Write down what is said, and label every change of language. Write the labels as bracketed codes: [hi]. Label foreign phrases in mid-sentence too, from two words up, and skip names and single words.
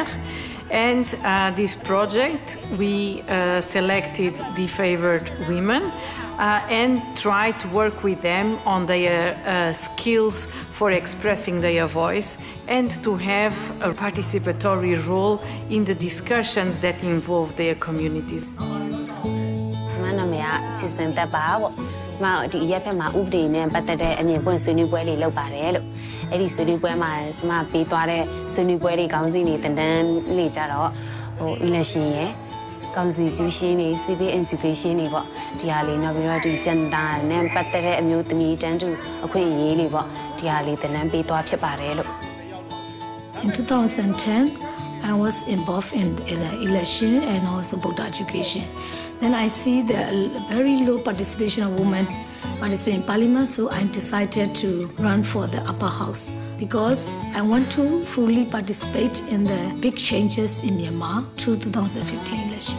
[en] And this project, we selected the favored women and tried to work with them on their skills for expressing their voice and to have a participatory role in the discussions that involve their communities. [my] ဖြစ်စဉ်တက်ပါပေါ့။ဒီရက်ဖက်မှာဥပဒေနဲ့ပတ်သက်တဲ့အမြင်ပွင့်ဆွေးနွေးပွဲလေးလုပ်ပါတယ်လို့။အဲ့ဒီဆွေးနွေးပွဲမှာကျွန်မပေးသွားတဲ့ဆွေးနွေးပွဲလေးခေါင်းစဉ်တွေတန်းလေးကြတော့election ရယ် constitution တွေ [en] civil education [my] တွေပေါ့။ဒီဟာလေးနောက်ပြီးတော့ဒီ gender နဲ့ပတ်သက်တဲ့အမျိုးသမီးတန်းတူအခွင့်အရေးတွေပေါ့။ဒီဟာလေးတန်းပေးသွားဖြစ်ပါတယ်လို့ [en] In 2010, I was involved in the election and also voter education. Then I see the very low participation of women participating in parliament, so I decided to run for the upper house because I want to fully participate in the big changes in Myanmar through 2015 election.